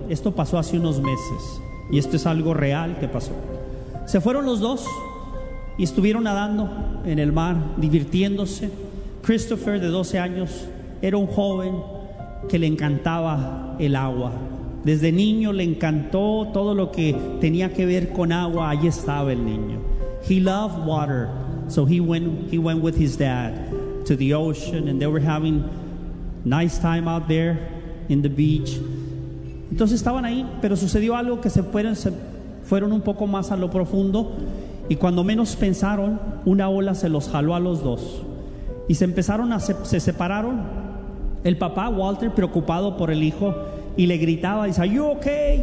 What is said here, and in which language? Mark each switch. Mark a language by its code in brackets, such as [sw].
[es] Esto pasó hace unos meses y esto es algo real que pasó. Se fueron los dos y estuvieron nadando en el mar, divirtiéndose. Christopher, de 12 años, era un joven que le encantaba el agua. Desde niño le encantó todo lo que tenía que ver con agua. Ahí estaba el niño. [en] He loved water, so he went with his dad to the ocean, and they were having nice time out there in the beach. [es] Entonces estaban ahí, pero sucedió algo que se fueron un poco más a lo profundo, y cuando menos pensaron, una ola se los jaló a los dos y se separaron. El papá, Walter, preocupado por el hijo, y le gritaba, dice, [en] "Are you okay?